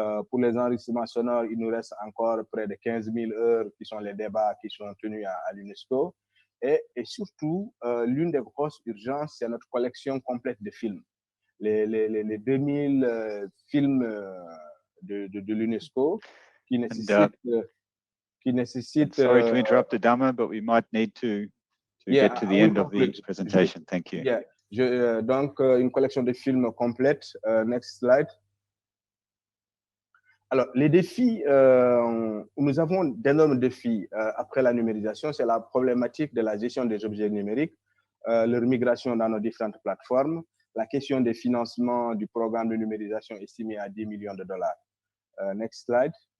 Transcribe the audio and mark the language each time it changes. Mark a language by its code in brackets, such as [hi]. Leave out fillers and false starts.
[fr] Pour les enregistrements sonores, il nous reste encore près de 15 000 heures qui sont les débats qui sont tenus à l'UNESCO. Et surtout, l'une des grosses urgences, c'est notre collection complète de films. Les 2000 films de l'UNESCO qui nécessitent... [en] I'm sorry to interrupt, Adama, but we might need to get to the end of the presentation. Thank you. Yeah. [fr] Donc, une collection de films complète. [en] Next slide. [fr] Alors, les défis, nous avons d'énormes défis après la numérisation. C'est la problématique de la gestion des objets numériques, leur migration dans nos différentes plateformes, la question des financements du programme de numérisation estimé à 10 millions de dollars. [en] Next slide.